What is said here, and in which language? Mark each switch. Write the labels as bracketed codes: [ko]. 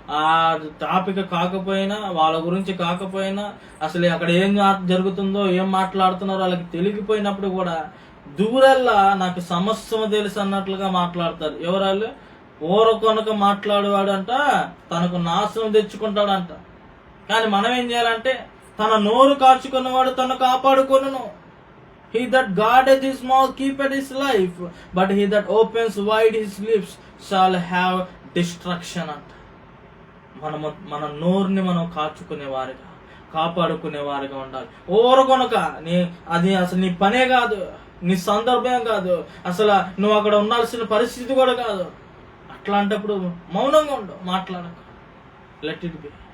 [te] ఆ టాపిక్ కాకపోయినా, వాళ్ళ గురించి కాకపోయినా, అసలు అక్కడ ఏం జరుగుతుందో, ఏం మాట్లాడుతున్నారో వాళ్ళకి తెలియకపోయినప్పుడు కూడా దూరల్లా నాకు సమస్య తెలుసు అన్నట్లుగా మాట్లాడతారు. ఎవరాళ్ళు? ఊరకొనక మాట్లాడేవాడు అంట తనకు నాశనం తెచ్చుకుంటాడంట. కానీ మనం ఏం చేయాలంటే, తన నోరు కాచుకున్నవాడు తను కాపాడుకొనును. [en] He that guardeth his mouth keepeth his life, but he that opens wide his lips shall have destruction [te] అంట. మన నోరుని మనం కాచుకునేవారుగా, కాపాడుకునేవారుగా ఉండాలి. ఊరకొనక అది అసలు నీ పనే కాదు, నీ సందర్భం కాదు, అసలు నువ్వు అక్కడ ఉండాల్సిన పరిస్థితి కూడా కాదు. అట్లాంటప్పుడు మౌనంగా ఉండు, మాట్లాడక, [en] Let it be.